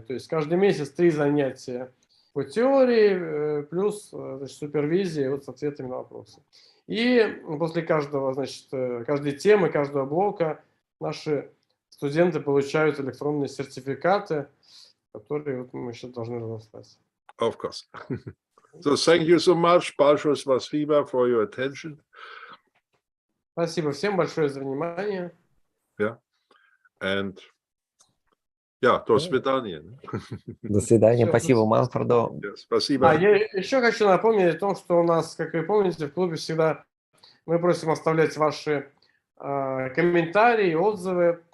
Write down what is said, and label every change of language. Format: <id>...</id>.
<ru>То есть каждый месяц 3 занятия по теории, плюс, значит, супервизия вот с ответами на вопросы. И после каждого, значит, каждой темы, каждого блока наши студенты получают электронные сертификаты, которые вот мы сейчас должны разослать.</ru> <en>Of course. So thank you so much,</en> <ru>большое спасибо</ru> <en>for your attention.</en> <ru>Спасибо всем большое за внимание.</ru> <en>Yeah.</en> <ru>And до свидания. До свидания. Спасибо Манфреду. Спасибо. Я еще хочу напомнить о том, что у нас, как вы помните, в клубе всегда мы просим оставлять ваши комментарии, отзывы.</ru>